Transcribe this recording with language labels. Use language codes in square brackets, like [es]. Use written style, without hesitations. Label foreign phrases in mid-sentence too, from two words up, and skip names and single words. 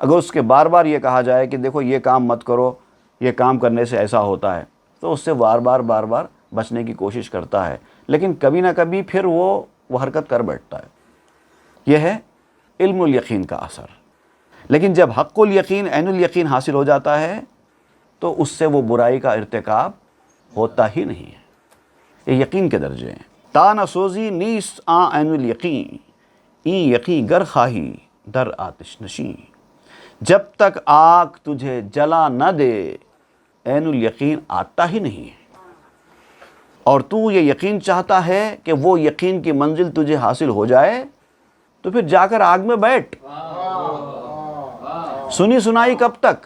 [ur] اگر اس کے بار بار یہ کہا جائے کہ دیکھو یہ کام مت کرو، یہ کام کرنے سے ایسا ہوتا ہے، تو اس سے بار بار بچنے کی کوشش کرتا ہے، لیکن کبھی نہ کبھی پھر وہ حرکت کر بیٹھتا ہے۔ یہ ہے علم الیقین کا اثر۔ لیکن جب حق الیقین، عین الیقین حاصل ہو جاتا ہے تو اس سے وہ برائی کا ارتکاب ہوتا ہی نہیں ہے۔ یہ یقین کے درجے ہیں۔ [fa] تا نہ سوزی نیست عین الیقین، این یقین گر خواہی در آتش نشین۔ [ur] جب تک آگ تجھے جلا نہ دے عین الیقین آتا ہی نہیں ہے، اور تو یہ یقین چاہتا ہے کہ وہ یقین کی منزل تجھے حاصل ہو جائے، تو پھر جا کر آگ میں بیٹھ۔ سنی سنائی کب تک؟